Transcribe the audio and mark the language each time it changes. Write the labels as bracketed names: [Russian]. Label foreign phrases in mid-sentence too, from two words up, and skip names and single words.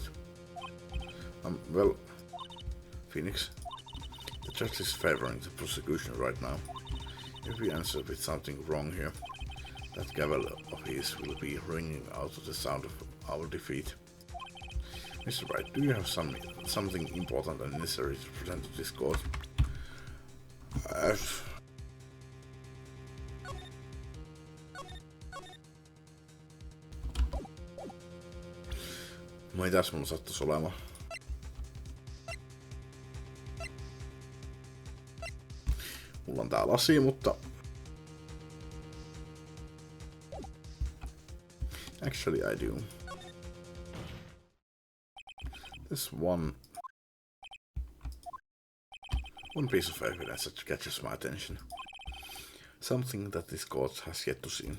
[English] Well, Phoenix, the judge is favoring the prosecution right now. If we answer with something wrong here, that gavel of his will be ringing out to the sound of our defeat. Mr. Wright, do you have something important and necessary to present to this court? [Finnish] Mitäs mulla sattuisi olemaan? Mulla on tää lasi, mutta... [English] Actually, I do. There's one piece of evidence that catches my attention. Something that this court has yet to see.